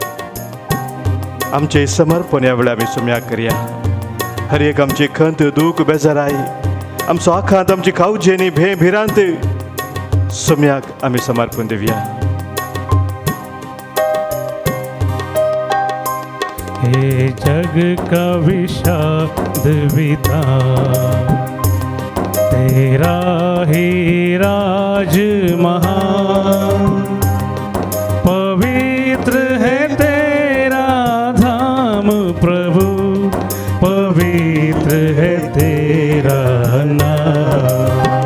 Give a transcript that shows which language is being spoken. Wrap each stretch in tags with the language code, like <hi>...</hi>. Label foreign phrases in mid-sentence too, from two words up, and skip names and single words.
<kok>आमचें समर्पण ह्या वेळार आमी सोम्याक करया. हर एक आमची खंत दूख बेजाराय आमचो आखांत आमची कावजेनी भे भिरांत सोम्याक आमी समर्पण दिवया.</kok> <hi>हे जग का विषाद विधान तेरा ही राज महान. पवित्र है तेरा धाम प्रभु, पवित्र है तेरा नाम.</hi>